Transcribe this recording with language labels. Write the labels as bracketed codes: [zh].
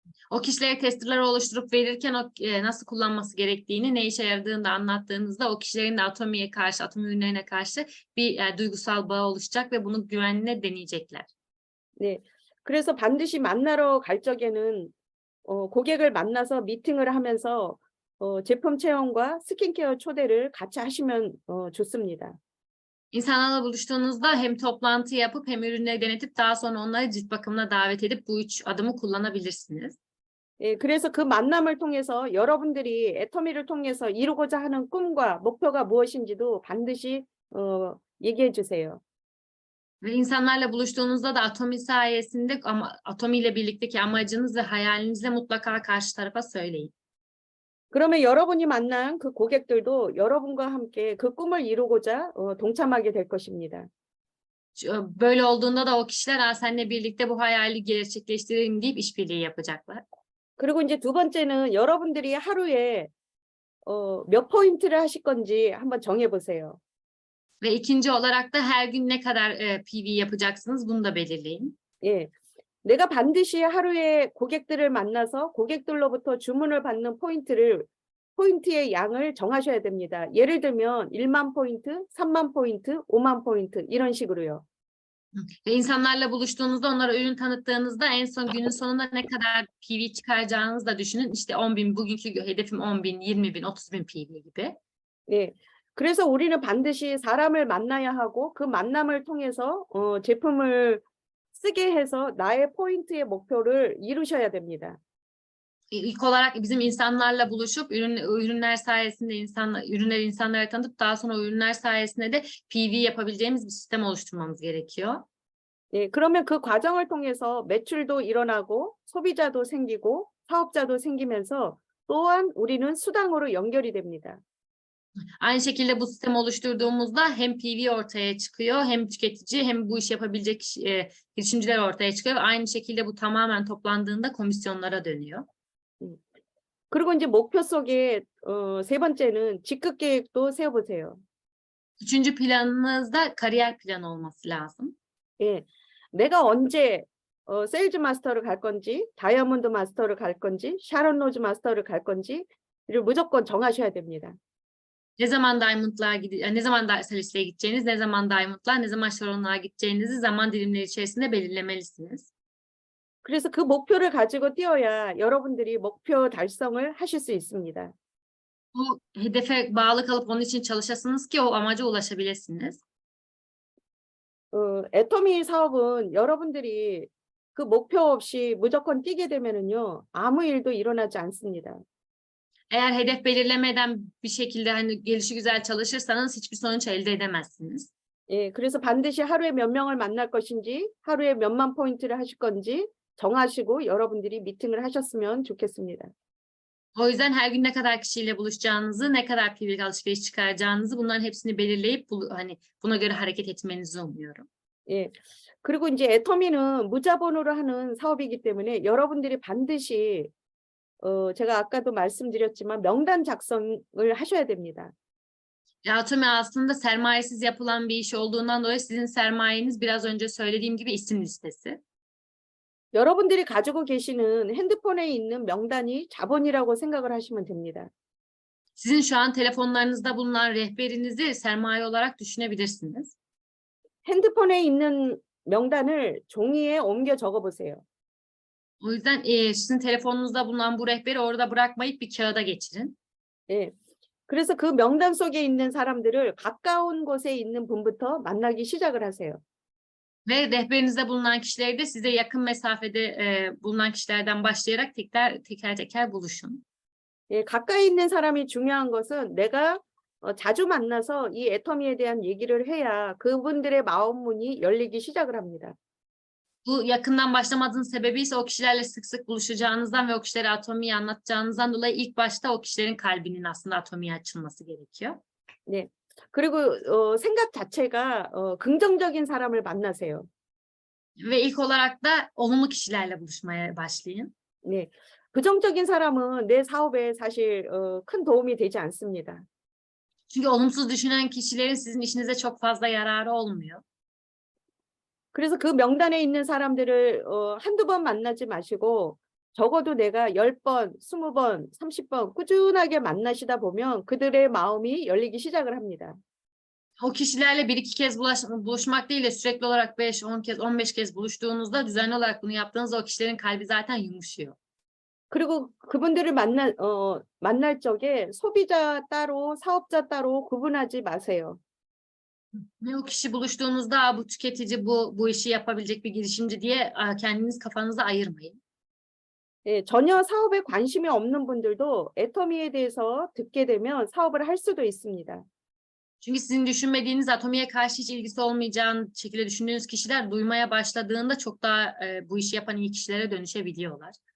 [tr] O kişilere testerler oluşturup verirken nasıl kullanması gerektiğini, ne işe yaradığını da anlattığınızda o kişilerin de Atomi'ye karşı, Atomi ürünlerine karşı bir duygusal bağ oluşacak ve bunu güvenle deneyecekler. [ko] 네. 그래서 반드시 만나러 갈 적에는 고객을 만나서 미팅을 하면서 제품 체험과 스킨케어 초대를 같이 하시면 좋습니다. [tr] İnsanlarla buluştuğunuzda hem toplantı yapıp hem ürünleri denetip daha sonra onları cilt bakımına davet edip bu 3 adımı kullanabilirsiniz. [ko] 예, 그래서 그 만남을 통해서 여러분들이 애터미를 통해서 이루고자 하는 꿈과 목표가 무엇인지도 반드시 얘기해 주세요. [tr] Ve insanlarla buluştuğunuzda da Atomi sayesinde Atomi ile birlikteki amacınız ve hayalinizi mutlaka karşı tarafa söyleyin. [ko] 그러면 여러분이 만난 그 고객들도 여러분과 함께 그 꿈을 이루고자 동참하게 될 것입니다. [tr] Böyle olduğunda da o kişiler seninle birlikte bu hayali gerçekleştireyim deyip işbirliği yapacaklar. [ko] 그리고 이제 두 번째는 여러분들이 하루에 몇 포인트를 하실 건지 한번 정해 보세요. [tr] Ve ikinci olarak da her gün ne kadar PV yapacaksınız bunu da belirleyin. [ko] 예. 내가 반드시 하루에 고객들을 만나서 고객들로부터 주문을 받는 포인트의 양을 정하셔야 됩니다. 예를 들면 1만 포인트, 3만 포인트, 5만 포인트 이런 식으로요. [tr] Ve insanlarla buluştuğunuzda onlara ürün tanıttığınızda en son günün sonunda ne kadar PV çıkaracağınızı da düşünün. İşte 10.000 bugünkü hedefim 10.000, 20.000, 30.000 PV gibi. [ko] 예. 그래서 우리는 반드시 사람을 만나야 하고 그 만남을 통해서 제품을 쓰게 해서 나의 포인트의 목표를 이루셔야 됩니다. [tr] İlk olarak bizim insanlarla buluşup ürünler sayesinde ürünleri insanlara tanıtıp daha sonra ürünler sayesinde de PV yapabileceğimiz bir sistem oluşturmamız gerekiyor. [ko] 예, 그러면 그 과정을 통해서 매출도 일어나고 소비자도 생기고 사업자도 생기면서 또한 우리는 수당으로 연결이 됩니다. [tr] Aynı şekilde bu sistemi oluşturduğumuzda hem PV ortaya çıkıyor, hem tüketici hem bu işi yapabilecek girişimciler ortaya çıkıyor. Aynı şekilde bu tamamen toplandığında komisyonlara dönüyor. [ko] 그리고 이제 목표 속에 세 번째는 직급 계획도 세워보세요. [tr] Üçüncü planınızda kariyer planı olması lazım. [ko] 예, 내가 언제 세일즈 마스터를 갈 건지, 다이아몬드 마스터를 갈 건지, 샤론 로즈 마스터를 갈 건지를 무조건 정하셔야 됩니다. [tr] Ne zaman ne zaman Salis'e gideceğiniz, ne zaman Diamond'lar, ne zaman Sharon'lara gideceğinizi zaman dilimleri içerisinde belirlemelisiniz. [ko] 그래서 그 목표를 가지고 뛰어야 여러분들이 목표 달성을 하실 수 있습니다. [tr] Bu hedefe bağlı kalıp onun için çalışasınız ki o amaca ulaşabilirsiniz. [ko] 애터미 사업은 여러분들이 그 목표 없이 무조건 뛰게 되면은요, 아무 일도 일어나지 않습니다. [tr] Eğer hedef belirlemeden bir şekilde hani gelişigüzel çalışırsanız hiçbir sonuç elde edemezsiniz. [ko] 예, 그래서 반드시 하루에 몇 명을 만날 것인지, 하루에 몇만 포인트를 하실 건지 정하시고 여러분들이 미팅을 하셨으면 좋겠습니다. [tr] O yüzden her gün ne kadar kişiyle buluşacağınızı, ne kadar PV alışveriş çıkaracağınızı bunların hepsini belirleyip hani buna göre hareket etmenizi umuyorum. [ko] 예. 그리고 이제 애터미는 무자본으로 하는 사업이기 때문에 여러분들이 반드시 제가 아까도 말씀드렸지만 명단 작성을 하셔야 됩니다. [tr] Atomi aslında sermayesiz yapılan bir iş olduğundan dolayı sizin sermayeniz biraz önce söylediğim gibi isim listesi. [ko] 여러분들이 가지고 계시는 핸드폰에 있는 명단이 자본이라고 생각을 하시면 됩니다. [tr] Sizin şu an telefonlarınızda bulunan rehberinizi sermaye olarak düşünebilirsiniz. [ko] 핸드폰에 있는 명단을 종이에 옮겨 적어 보세요. [tr] O yüzden sizin telefonunuzda bulunan bu rehberi orada bırakmayıp bir kağıda geçirin. [ko] 예. 그래서 그 명단 속에 있는 사람들을 가까운 곳에 있는 분부터 만나기 시작을 하세요. [tr] Ve rehberinizde bulunan kişileri de size yakın mesafede bulunan kişilerden başlayarak teker teker buluşun. [ko] 예, 가까이 있는 사람이 중요한 것은 내가 자주 만나서 이 애터미에 대한 얘기를 해야 그분들의 마음 문이 열리기 시작을 합니다. [tr] Bu yakından başlamadığınız sebebi ise o kişilerle sık sık buluşacağınızdan ve o kişilere atomiyi anlatacağınızdan dolayı ilk başta o kişilerin kalbinin aslında atomiye açılması gerekiyor. [ko] 네. 그리고 생각 자체가 긍정적인 사람을 만나세요. [tr] Ve ilk olarak da olumlu kişilerle buluşmaya başlayın. [ko] 네. 부정적인 사람은 내 사업에 사실 큰 도움이 되지 않습니다. [tr] Çünkü olumsuz düşünen kişilerin sizin işinize çok fazla yararı olmuyor. [ko] 그래서 그 명단에 있는 사람들을 한두 번 만나지 마시고 적어도 내가 10번, 20번, 30번 꾸준하게 만나시다 보면 그들의 마음이 열리기 시작을 합니다. [tr] O kişilerle bir iki kez buluşmak değil de sürekli olarak 5, 10 kez, 15 kez buluştuğunuzda düzenli olarak bunu yaptığınızda o kişilerin kalbi zaten yumuşuyor. [ko] 그리고 그분들을 만날 적에 소비자 따로, 사업자 따로 구분하지 마세요. [tr] Ve o kişi buluştuğunuzda "Aa, bu tüketici, bu işi yapabilecek bir girişimci" diye kendiniz kafanızda ayırmayın. [ko] 예, 전혀 사업에 관심이 없는 분들도 애터미에 대해서 듣게 되면 사업을 할 수도 있습니다. [tr] Çünkü sizin düşünmediğiniz, atomiye karşı hiç ilgisi olmayacağın şekilde düşündüğünüz kişiler duymaya başladığında çok daha bu işi yapan iyi kişilere dönüşebiliyorlar.